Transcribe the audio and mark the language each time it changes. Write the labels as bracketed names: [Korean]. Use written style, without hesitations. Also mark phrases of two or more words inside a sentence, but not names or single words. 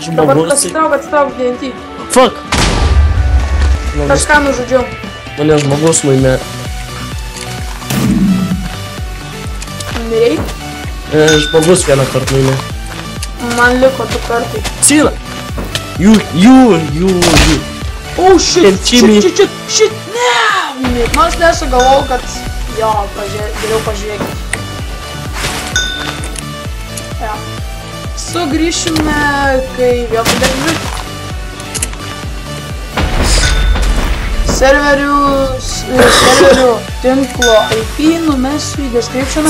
[Lithuanian] Dabar žmogus... atsitrauk TNT. Fuck! Kažką nužudžiau. Mane žmogus nuėmė. Mirei? Žmogus vieną kartą nuėmė. Man liko 2 kartai. Syna! You. [English] Oh, shit, [Lithuanian] ne! Nors nesugalvojau, kad... Jo, geriau pažiūrėkit. Ja. Sugrįšime, kai vėl pradėkime. Serverių tinklo IP numesiu į descriptioną.